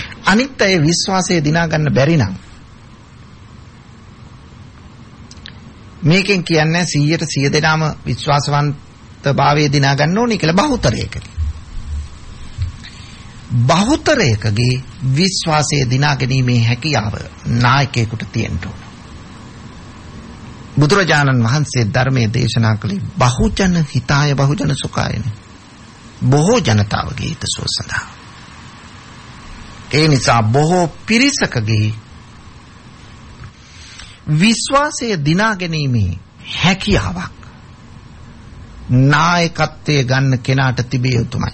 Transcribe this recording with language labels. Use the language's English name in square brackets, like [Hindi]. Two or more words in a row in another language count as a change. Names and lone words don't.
[Sinhala] අනිත් අය විශ්වාසය දිනා ගන්න බැරි නම් මේකෙන් කියන්නේ 100% දෙනාම විශ්වාසවන්තභාවය දිනා ගන්න ඕනේ කියලා බහුතරයකදී. බහුතරයකගේ විශ්වාසය දිනා ගැනීමේ හැකියාව නායකයෙකුට තියෙන්න ඕන. බුදුරජාණන් වහන්සේ ධර්මයේ දේශනා කළේ [Pali] බහුජන හිතාය බහුජන සුඛායනේ. [Sinhala] බොහෝ ජනතාවගේ හිතසුව සඳහා. ඒ නිසා බොහෝ පිරිසකගේ විශ්වාසය දිනා ගැනීමේ හැකියාවක් නායකත්වයේ ගන්න කෙනාට තිබිය යුතුමයි.